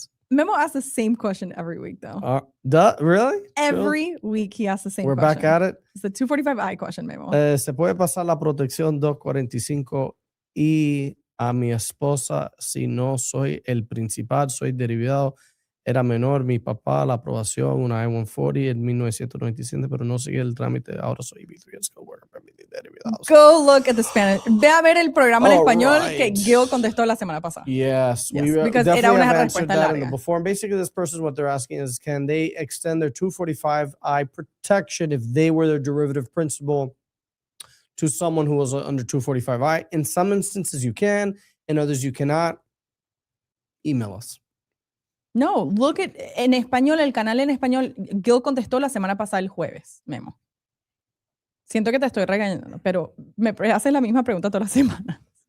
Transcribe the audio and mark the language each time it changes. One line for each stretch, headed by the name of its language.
English: Memo asks the same question every week, though. Really? Every week he asks the same question. We're back at it. It's the 245I question, Memo.
Spanish: ¿Se puede pasar la protección 245 y a mi esposa si no soy el principal, soy derivado? Era menor, mi papá, la aprobación, una I-140 en 1997, pero no sigue el trámite. Ahora soy B3 Skill Worker Permit derivados.
English: Go look at the Spanish.
Spanish: Ve a ver el programa en español que Gil contestó la semana pasada.
English: Yes, because
Spanish: era una respuesta larga.
English: Before. And basically, this person, what they're asking is, can they extend their 245I protection if they were their derivative principal to someone who was under 245I? In some instances, you can. In others, you cannot. Email us. No, look at
Spanish: en español, el canal en español. Gil contestó la semana pasada el jueves, Memo. Siento que te estoy regañando, pero me haces la misma pregunta todas las semanas.